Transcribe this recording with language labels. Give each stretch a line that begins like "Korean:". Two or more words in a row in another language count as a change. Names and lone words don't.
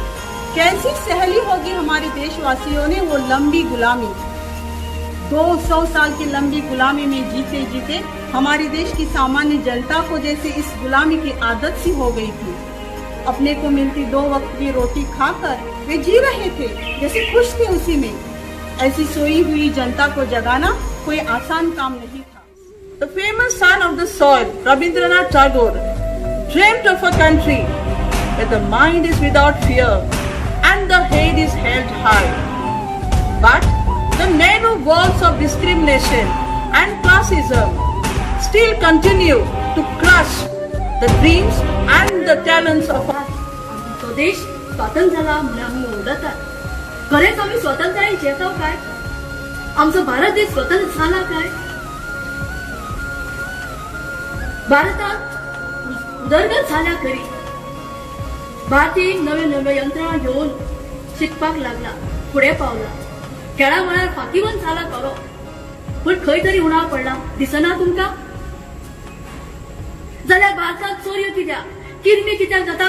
Hindi: कैसी सहली होगी हमारे देशवासियों ने वो लंबी गुलामी, 200 साल की लंबी गुलामी में जीते जीते हमारे देश की सामान्य जनता को जैसे इस गुलामी की आदत सी हो गई थी. अपने को मिलती 2 वक्त की रोटी खाकर वे जी रहे थे, जैसे खुश थे उसी में. ऐसी सोई हुई जनता को जगाना कोई आसान काम नहीं था.
English: The famous son of the soil, Rabindranath Tagore, dreamt of a country where the mind is without fear and the head is held high. But the narrow walls of discrimination and classism still continue to crush the dreams and the talents of
Konkani: तो देश स्वातंत्र्य झाला म्हणून आम्ही ओरडतात. खरेच आम्ही स्वातंत्र्याने जेवतो काय? आमचा भारत देश स्वतंत्र झाला काय? भारतात उदरगत झाल्या खरी. भारतीय नवे नवे यंत्रणा घेऊन शिकपाक लागला, पुढे पावला. खेळा मळार फातीवन झाला खरो, पण खंय तरी उणाव पडला दिसना तुमका? जाल्यार भारतात चोरयो कित्याक, किरमी कित्याक जातात?